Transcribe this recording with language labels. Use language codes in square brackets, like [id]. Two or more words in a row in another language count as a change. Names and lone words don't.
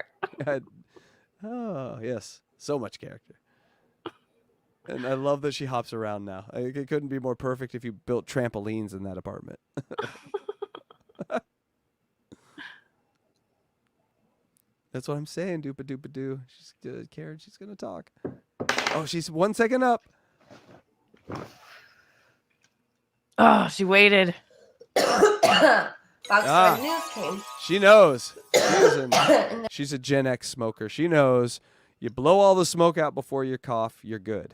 [en] Oh, yes. So much character. And I love that she hops around now. It couldn't be more perfect if you built trampolines in that apartment. That's what I'm saying, doopa-doopa-doo. She's good, Karen. She's going to talk. Oh, she's 1 second up. Oh, she waited. Fox 5 News came. She knows. She's a Gen X smoker. She knows you blow all the smoke out before you cough, you're good.